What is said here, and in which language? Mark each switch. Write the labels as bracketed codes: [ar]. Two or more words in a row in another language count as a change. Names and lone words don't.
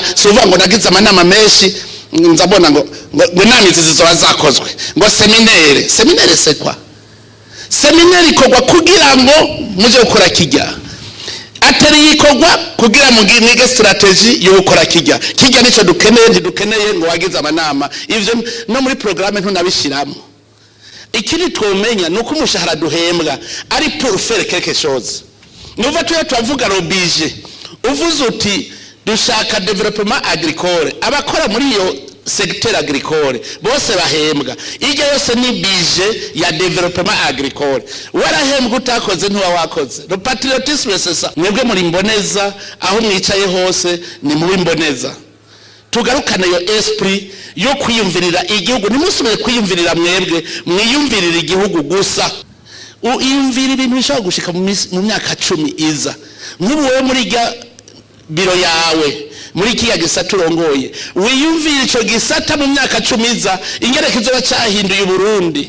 [rn] Si uvuga ngo nagize amanama menshi nzabona ngo inama izi zizoba zakozwe ngo seminaire se kwa seminaire ikorwa kugira ngo muje gukora kijya, atari ikorwa kugira ngo mwige strategy yo gukora kijya nicyo dukeneye ngo wagize amanama. Ivyo no muri programme ntunabishiramo. Ikindi twomenya nuko umushahara duhembwa ari [fr] pour faire quelque chose. [rn] Nuva tuyavuga robije uvuze uti dushaka [fr] development agricole, [rn] abakora muri iyo [fr] secteur agricole [rn] bose bahembwa. Ije yose ni bije ya [fr] development agricole. [rn] Warahembwa utakoze ntuwa wakoze. [fr] Le patriotisme c'est ça. [rn] Mwebwe muri mboneza aho mwicaye hose ni mu mboneza. Tugarukana yo esprit yo kwiyumvirira igihugu. Nimusubire kwiyumvirira mwebwe, mwiyumvirira igihugu gusa. Uyumvira ibintu bishobora gushika mu myaka 10 iza. Nk'ubu wewe muri biro yawe muri kiya gisata urongoye wiyumvira ico gisata mu myaka 10 iza ingere kizoba cyahinduye Burundi.